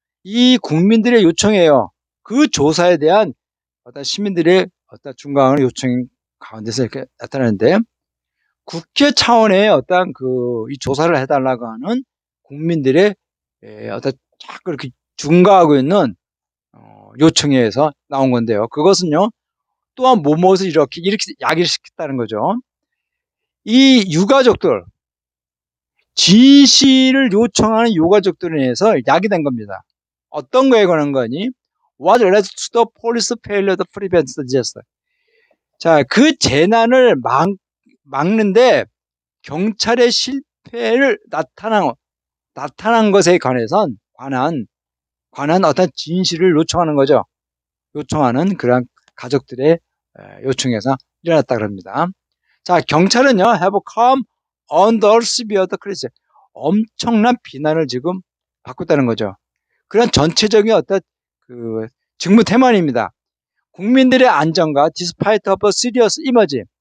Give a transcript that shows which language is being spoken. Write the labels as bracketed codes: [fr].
[ko] 이 국민들의 요청이에요. 그 조사에 대한 어떤 시민들의 어떤 중간의 요청 가운데서 이렇게 나타나는데, 국회 차원의 어떤 이 조사를 해달라고 하는 국민들의 어떤 자꾸 이렇게 중가하고 있는 요청에 의해서 나온 건데요. 그것은요, 또한 무엇을 이렇게 야기시켰다는 거죠. 이 유가족들, 진실을 요청하는 유가족들에 의해서 야기된 겁니다. 어떤 거에 관한 거니? [en] What led to the police failure to prevent the disaster? [ko] 자, 그 재난을 막는데 경찰의 실패를 나타난 것에 관한 어떤 진실을 요청하는 거죠. 요청하는 그런 가족들의 요청에서 일어났다 그럽니다. 자, 경찰은요, [en] have come under severe criticism. [ko] 엄청난 비난을 지금 받고 있다는 거죠. 그런 전체적인 어떤 직무 태만입니다. 국민들의 안전과 [en] despite of serious emergency.